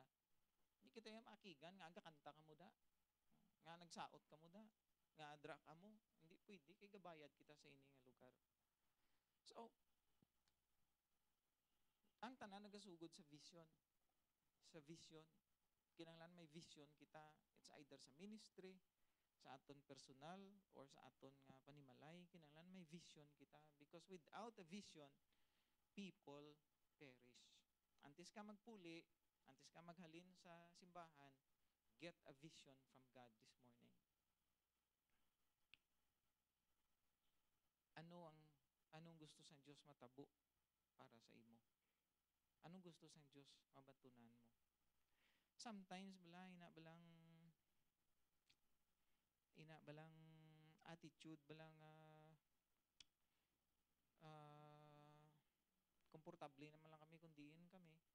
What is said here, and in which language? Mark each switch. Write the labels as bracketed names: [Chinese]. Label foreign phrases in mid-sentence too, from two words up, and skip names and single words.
[Hiligaynon] Hindi kita yung maakigan, nga agakanta ka mo da. Nga nagsaot ka mo da. Nga adra ka mo. Hindi pwede, kay gabayad kita sa ini nga lugar. So, ang tanan nagasugod sa vision. Sa vision. Kinahanglan may vision kita. [English] It's either [Hiligaynon] sa ministry, sa aton personal, or sa aton nga panimalay. Kinahanglan may vision kita. [English] Because without a vision, people perish. [Hiligaynon] Antes ka magpuli, antes ka maghalin sa simbahan, [English] get a vision from God this morning. [Hiligaynon] Anong gusto sa Diyos matabo para sa imo? Anong gusto sa Diyos mabatunan mo? Sometimes ina balang attitude balang komportable naman lang kami kung diin kami.